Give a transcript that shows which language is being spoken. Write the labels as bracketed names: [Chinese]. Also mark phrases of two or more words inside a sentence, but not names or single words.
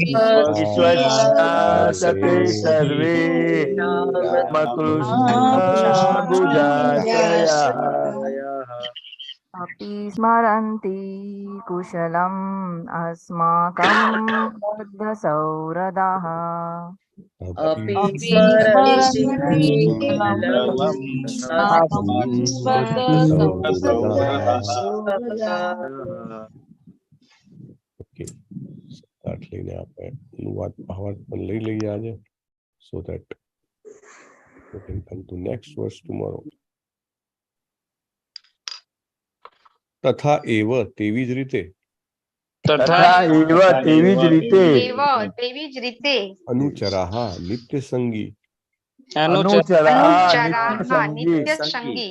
[Sanskrit] विश्वस्ते सर्वे रामकृष्णा भुजाश्रयः अपि स्मरन्ति कुशलम् अस्माकं बद्धसौहृदः अपि स्मरन्ति कुशलम् [English] okay start [Gujarati] લઈને આપણે અનુવાદ ભાવાર્થ પણ લઈ લઈએ આજે [English] so that we can come to next verse tomorrow. [Sanskrit] તથા એવ [Gujarati] તેવી જ રીતે તેવી જ રીતે [Sanskrit] અનુચરાહ નિત્ય સંગી નિત્ય સંગી